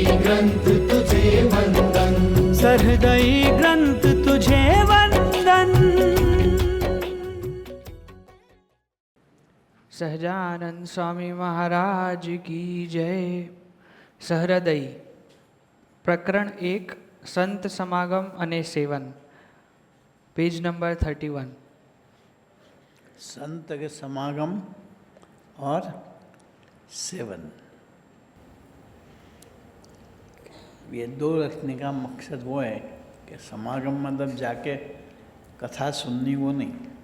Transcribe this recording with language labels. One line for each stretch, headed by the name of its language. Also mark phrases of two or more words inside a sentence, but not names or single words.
Hindi: ग्रंथ तुझे वंदन, सहृदयी ग्रंथ तुझे वंदन। सहजानंद स्वामी महाराज की जय।
Gujarati: સહૃદયી પ્રકરણ 1 સંત સમાગમ અને સેવન,
Hindi: पेज नंबर 31। संत के समागम और सेवन, ये दो रखने का मकसद वो है कि समागम मतलब जाके कथा सुननी, वो नहीं।